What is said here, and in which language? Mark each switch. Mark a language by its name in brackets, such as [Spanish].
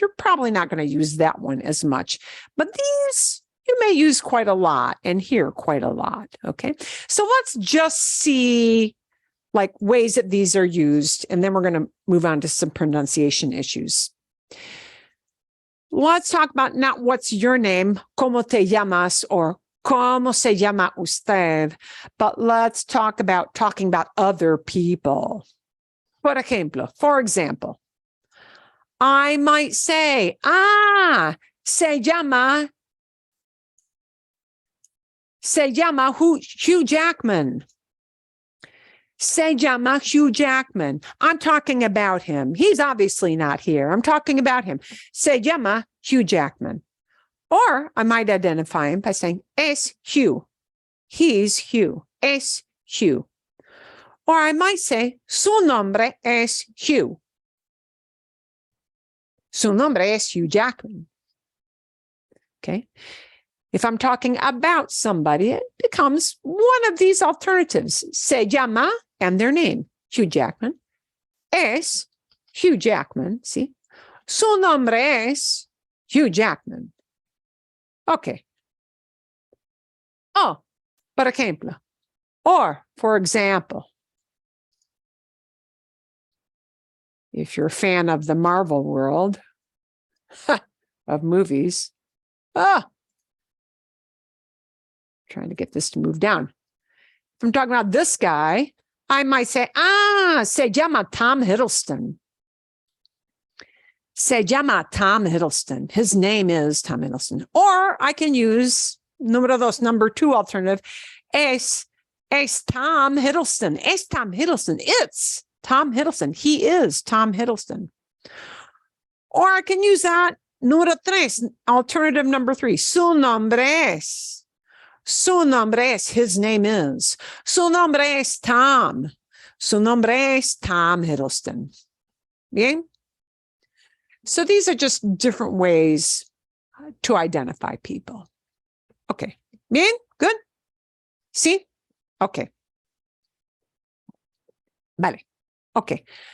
[English] You're probably not going to use that one as much, but these you may use quite a lot and hear quite a lot. Okay, so let's just see like ways that these are used, and then we're going to move on to some pronunciation issues. Let's talk about not what's your name, [Spanish] ¿cómo te llamas, [English] or [Spanish] ¿cómo se llama usted? [English] But let's talk about talking about other people. For example, I might say, [Spanish] se llama Hugh Jackman. Se llama Hugh Jackman. [English] I'm talking about him. He's obviously not here. I'm talking about him. [Spanish] Se llama Hugh Jackman. [English] Or I might identify him by saying, [Spanish] es Hugh. [English] He's Hugh. [Spanish] Es Hugh. [English] Or I might say, [Spanish] su nombre es Hugh. Su nombre es Hugh Jackman. [English] Okay. If I'm talking about somebody, it becomes one of these alternatives. [Spanish] Se llama, [English] and their name, Hugh Jackman. [Spanish] Es Hugh Jackman, [English] see? [Spanish] Su nombre es Hugh Jackman. Okay. Oh, por ejemplo, [English] Or, for example, if you're a fan of the Marvel world of movies, trying to get this to move down. If I'm talking about this guy, I might say, [Spanish] se llama Tom Hiddleston. Se llama Tom Hiddleston. [English] His name is Tom Hiddleston. Or I can use number 2 alternative. [Spanish] Es Tom Hiddleston. Es Tom Hiddleston. [English] It's Tom Hiddleston. He is Tom Hiddleston. Or I can use that número 3, alternative number 3. [Spanish] Su nombre es. Su nombre es. [English] His name is. [Spanish] Su nombre es Tom. Su nombre es Tom Hiddleston. Bien? [English] So these are just different ways to identify people. Okay. Bien? Good? See? Okay. Vale. Okay.